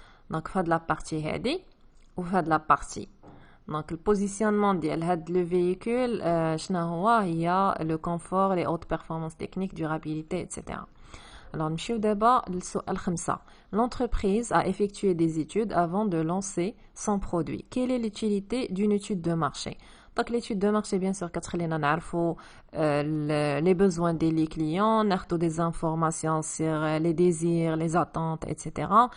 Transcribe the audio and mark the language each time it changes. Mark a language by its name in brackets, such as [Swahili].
[French] Donc, fait de la partie هذه ou fait de la partie. Donc, le positionnement de le véhicule, il y a le confort, les hautes performances techniques, durabilité, etc. Alors, [Arabic] نمشيو دابا للسؤال 5. [French] L'entreprise a effectué des études avant de lancer son produit. Quelle est l'utilité d'une étude de marché? Donc, l'étude de marché, bien sûr, [Arabic] كتخلينا نعرفوا [French] les besoins des clients, [Arabic] ناخدو [French] des informations sur les désirs, les attentes, etc.